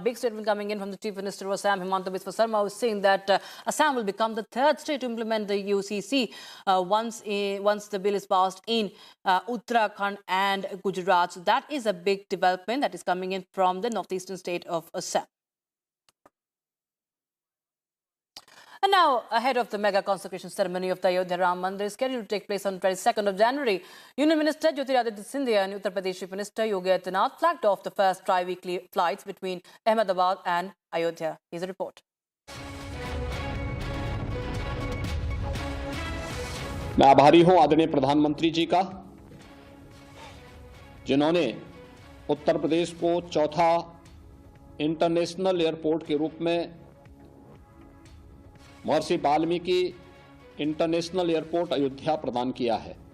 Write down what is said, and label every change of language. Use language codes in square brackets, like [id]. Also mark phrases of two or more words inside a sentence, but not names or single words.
[en] Big statement coming in from the Chief Minister of Assam, Himanta Biswa Sarma, who's saying that Assam will become the third state to implement the UCC once the bill is passed in Uttarakhand and Gujarat. So that is a big development that is coming in from the northeastern state of Assam. And now, ahead of the mega consecration ceremony of the Ayodhya Ram Mandir scheduled to take place on 22nd of January, Union Minister Jyotiraditya Scindia and Uttar Pradesh Chief Minister Yogi Adityanath flagged off the first tri-weekly flights between Ahmedabad and Ayodhya. Here's a report. [hi] मैं आभारी हूं आदरणीय प्रधानमंत्री जी का, जिन्होंने उत्तर प्रदेश को चौथा [en] international airport [hi] के रूप में महर्षि वाल्मीकि इंटरनेशनल एयरपोर्ट अयोध्या प्रदान किया है।